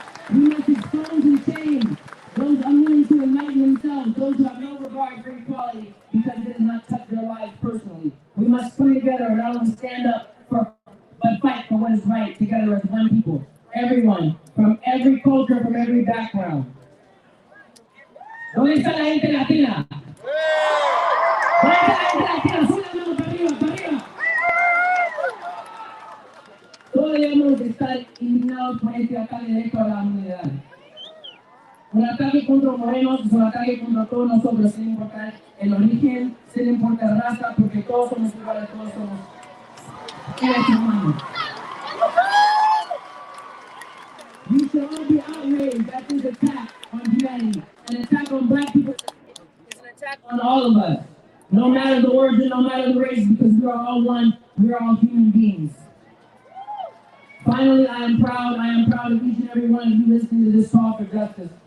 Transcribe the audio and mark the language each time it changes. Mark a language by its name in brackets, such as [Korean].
[English] We must expose and shame those unwilling to enlighten themselves, those who have no regard for equality because it does not touch their lives personally. We must come together and not only stand up but fight for what is right together as one people. Everyone, from every culture, from every background. [Spanish] ¿Dónde está la gente latina? ¿Dónde está la gente latina? Sube la mano para arriba, para arriba. Todos debemos estar indignados por este ataque directo a la humanidad. Un ataque contra los morenos es un ataque contra todos nosotros, sin importar el origen, sin importar raza, porque todos somos iguales, todos somos seres humanos. [English] We should all be outraged at this attack on humanity. An attack on Black people is an attack on all of us. No matter the origin, no matter the race, because we are all one, we are all human beings. Finally, I am proud of each and every one of you listening to this call for justice.